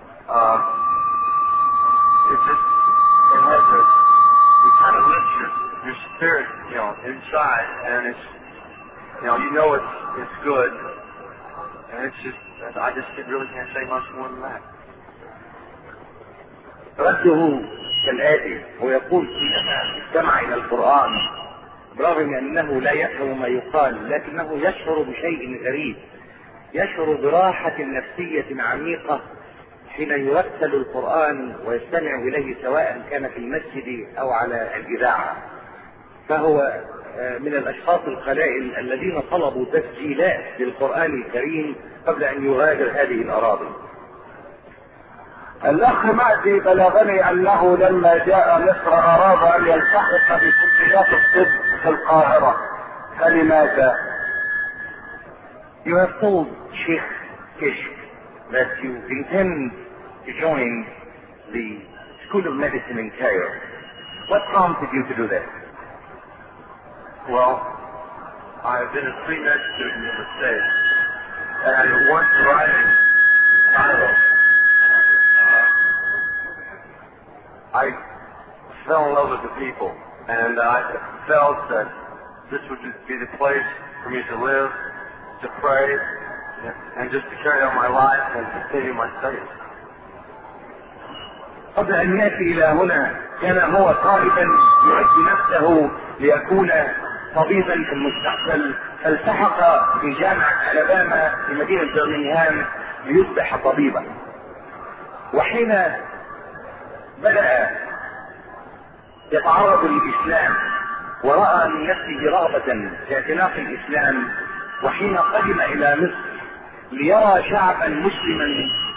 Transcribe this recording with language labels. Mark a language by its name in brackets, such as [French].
[English] It kind of lifts your spirit, you know, inside, and it's it's good, and it's just, I just really can't say much more than that. [Arabic] رده كالآتي، ويقول استمع إلى القرآن برغم أنه لا يفهم ما يقال، لكنه يشعر بشيء غريب، يشعر براحة نفسية عميقة حين يرسل القرآن ويستمع إليه سواء كان في المسجد أو على الإذاعة. فهو من الأشخاص القلائل الذين طلبوا تسجيلات للقرآن الكريم قبل أن يغادر هذه الأراضي. الأخ مهدي بلغني أنه لما جاء مصر أراد أن يلتحق بكليات الطب في القاهرة، فلماذا؟ [English] You have told Sheikh Kishk that you intend to join the School of Medicine in Cairo. What prompted you to do that? Well, I have been a pre-med student in the States, and once arriving in Cairo, I fell in love with the people, and I felt that this would be the place for me to live, to pray, and just to carry on my life and continue my studies. [Arabic] قبل أن يأتي إلى هنا كان هو طالبا يعد نفسه ليكون طبيبا في المستقبل، فالتحق في جامعة ألاباما في مدينة برمنغهام ليصبح طبيبا. وحين بدأ يتعرض للإسلام ورأى من نفسه رغبة في اعتناق الإسلام، وحين قدم إلى مصر ليرى شعبا مسلما